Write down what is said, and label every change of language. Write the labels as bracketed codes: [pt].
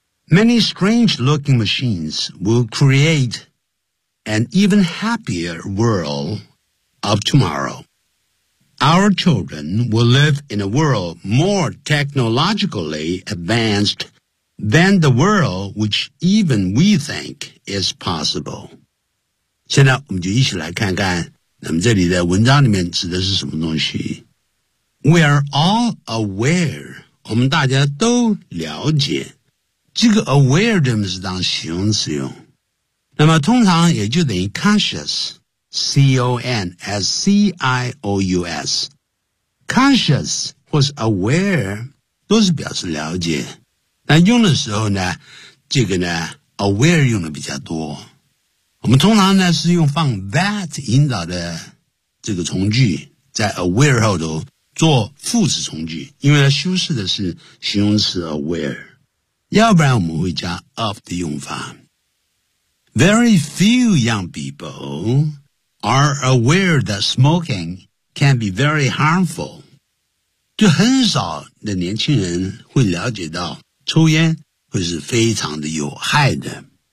[en] Many strange-looking machines will createan even happier world of tomorrow. Our children will live in a world more technologically advanced than the world which even we think is possible. [zh] 现在我们就一起来看看，那么这里的文章里面指的是什么东西。 [en] We are all aware, [zh] 我们大家都了解，这个 aware 的是当形容词用。那么通常也就等于 conscious, C-O-N-S-C-I-O-U-S. Conscious 或是 aware 都是表示了解。那用的时候呢，这个呢 aware 用的比较多。我们通常呢是用放 that 引导的这个从句，在 aware 后头做副词从句，因为它修饰的是形容词 aware。要不然我们会加 of 的用法。 [en] Very few young people are aware that smoking can be very harmful. [zh] 就很少的年轻人会了解到抽烟会是非常的有害的。